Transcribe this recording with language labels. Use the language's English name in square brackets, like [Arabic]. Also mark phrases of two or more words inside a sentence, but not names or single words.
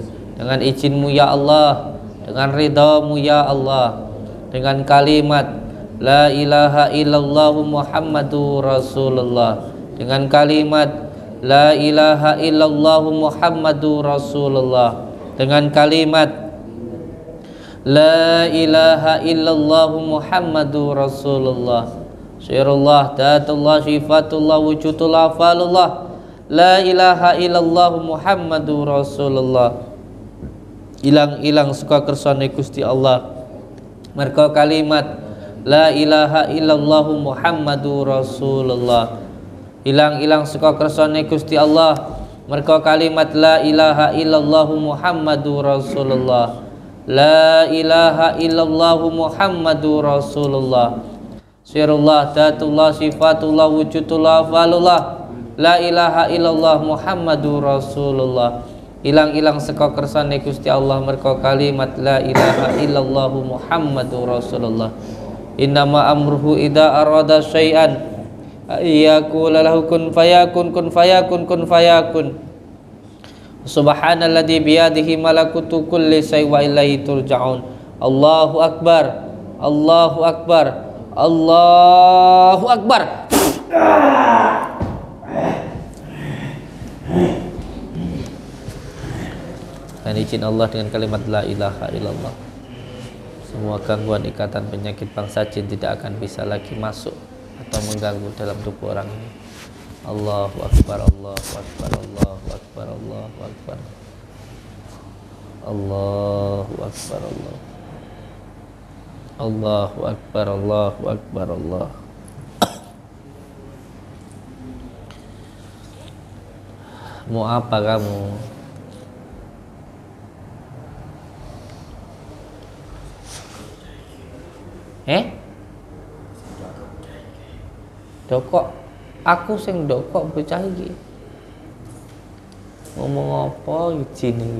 [Indonesian] Dengan izin-Mu ya Allah, dengan ridha-Mu ya Allah, dengan kalimat [Arabic] لا إله إلا الله محمد رسول الله, [Indonesian] dengan kalimat [Arabic] لا إله إلا الله محمد رسول الله, [Indonesian] dengan kalimat [Arabic] لا إله إلا الله محمد رسول الله. شعار الله ذات الله صفات الله وجود الله فعال الله لا إله إلا الله محمد رسول الله. [Javanese] Ilang-ilang suka kersane Gusti Allah merga kalimat [Arabic] لا إله إلا الله محمد رسول الله. [Javanese] Ilang-ilang suka kersane Gusti Allah merga kalimat [Arabic] لا إله إلا الله محمد رسول الله. لا إله إلا الله محمد رسول الله. سر الله ذات الله صفات الله وجود الله فعال الله لا إله إلا الله محمد رسول الله. [Javanese] ilang-ilang saka kersane Gusti Allah merko kalimat [Arabic] لا إله إلا الله محمد رسول الله. إنما أمره إذا أراد شيئا أن يقول له كن فيكون كن فيكون كن فيكون. سبحان الذي بيده ملكوت كل شيء وإليه ترجعون. الله أكبر الله أكبر الله أكبر. [Indonesian] Dan izin Allah dengan kalimat [Arabic] لا إله إلا الله, [Indonesian] semua gangguan, ikatan, penyakit bangsa jin tidak akan bisa lagi masuk atau mengganggu dalam tubuh orang ini. [Arabic] الله أكبر الله أكبر الله أكبر الله أكبر الله أكبر الله أكبر الله أكبر الله. [Indonesian] Mau apa kamu? [Javanese] Dokok, aku sing dokok bocah iki. Ngomong apa izin iki?